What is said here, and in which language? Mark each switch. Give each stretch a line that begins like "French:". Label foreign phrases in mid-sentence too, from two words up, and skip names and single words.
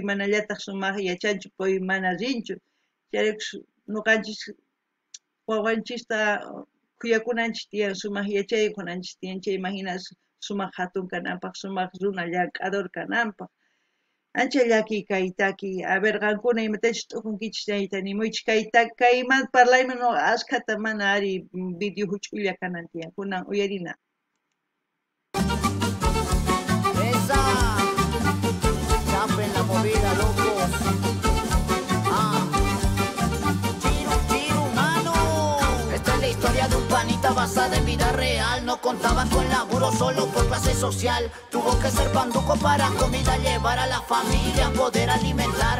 Quechua: manallataq sumaq yachanchu pay mana rinchu chayraykus nuqanchis wawanchista kuyakunanchis tiyan sumaq yachaykunanchis tiyan chay imagina sumaq hatun kananpaq sumaq runa llank'ador kananpaq ancha llakikaitaki
Spanish: a ver
Quechua: qankuna imatachus t'ukunkichis chayta nimuychis kaymanta parlayman nuqa ashkata mana ari video huch'ulla kanan tiyan kunan uyarina
Spanish: Esa, chapen la movida, locos. Chiru, chiru, mano. Esta es la historia de un panita basada en vida real. No contaba con laburo solo por clase social. Tuvo que ser panduco para comida llevar a la familia, poder alimentar.